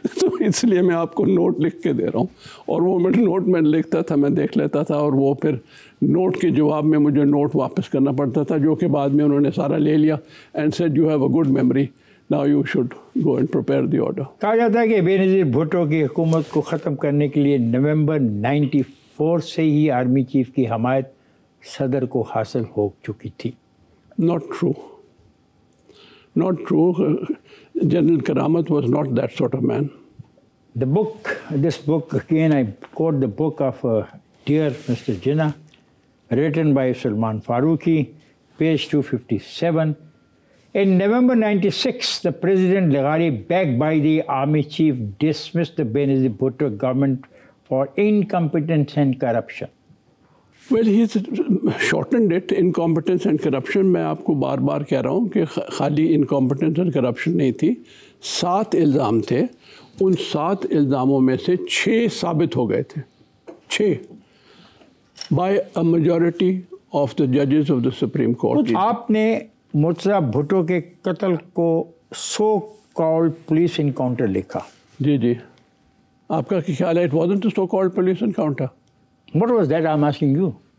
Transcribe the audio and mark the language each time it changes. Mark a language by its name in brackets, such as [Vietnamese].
[Urdu] تو اس لیے میں آپ کو نوٹ لکھ کے دے رہا ہوں, اور وہ نوٹ میں لکھتا تھا, میں دیکھ لیتا تھا, اور وہ پھر نوٹ کے جواب میں مجھے نوٹ واپس کرنا پڑتا تھا, جو کہ بعد میں انہوں نے سارا لے لیا [English] And said you have a good memory, now you should go and prepare the order. [Urdu] کہا جاتا ہے کہ بے نظیر بھٹو کی حکومت کو ختم کرنے کے لیے نومبر 94 سے ہی آرمی چیف کی حمایت صدر کو حاصل ہو چکی تھی. [English] Not true. Not true. General Karamat was not that sort of man. This book, again, I quote the book of Dear Mr. Jinnah, written by Salman Farooqi, page 257. In November 96, the President Laghari, backed by the Army Chief, dismissed the Benazir Bhutto government for incompetence and corruption. Well, he's shortened it, incompetence and corruption. [Urdu] میں آپ کو بار بار کہہ رہا ہوں کہ خالی [English] incompetence and corruption [Urdu] نہیں تھی, 7 الزام تھے. ان 7 الزاموں میں سے 6 ثابت ہو گئے تھے, 6 [English] by a majority of the judges of the Supreme Court. [Urdu] آپ نے مرتضیٰ بھٹو کے قتل کو سو کالڈ پولیس انکاؤنٹر لکھا. جی جی, آپ کا خیال ہے [English] it wasn't a so called police encounter? What was that, I'm asking you?